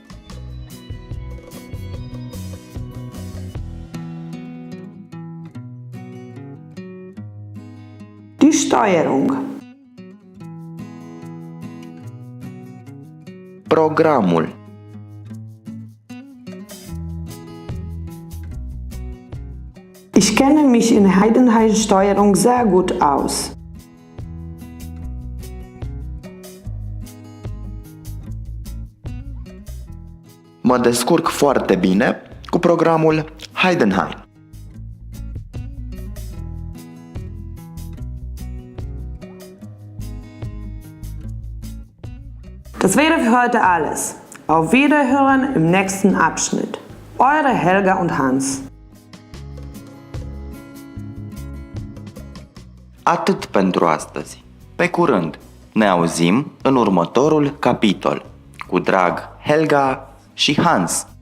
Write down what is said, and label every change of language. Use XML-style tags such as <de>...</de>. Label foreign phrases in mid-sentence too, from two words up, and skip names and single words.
<de>Die Steuerung.</de> <ro>Programul.</ro> <de>Ich kenne mich in Heidenhain-Steuerung sehr gut aus.</de> <ro>Mă descurc foarte bine cu programul Heidenhain.</ro> <de>Das wäre für heute alles. Auf Wiederhören im nächsten Abschnitt. Eure Helga und Hans.</de> <ro>Atât pentru astăzi. Pe curând. Ne auzim în următorul capitol. Cu drag, Helga și Hans.</ro>